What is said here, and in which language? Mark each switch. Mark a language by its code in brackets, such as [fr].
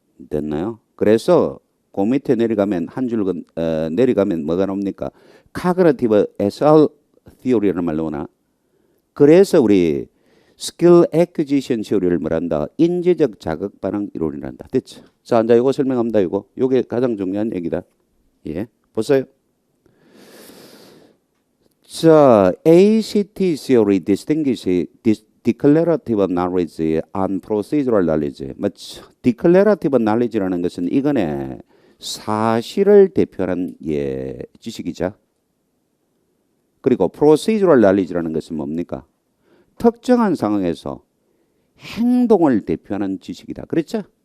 [ko] 됐나요? 그래서 그 밑에 내려가면 한 줄 내려가면 뭐가 나옵니까? Cognitive SR Theory라는 말로 오나? 그래서 우리 Skill Acquisition Theory를 뭐란다? 인지적 자극 반응 이론이란다. 됐죠? 자, 이제 이거 설명합니다. 요게 가장 중요한 얘기다. 예, 보세요. [en] 자, ACT Theory distinguishes declarative knowledge and procedural knowledge. [ko] 맞죠? declarative knowledge라는 것은 이거네 사실을 대표하는 지식이죠. 그리고 procedural knowledge라는 것은 뭡니까? 특정한 상황에서 행동을 대표하는 지식이다. 그렇죠?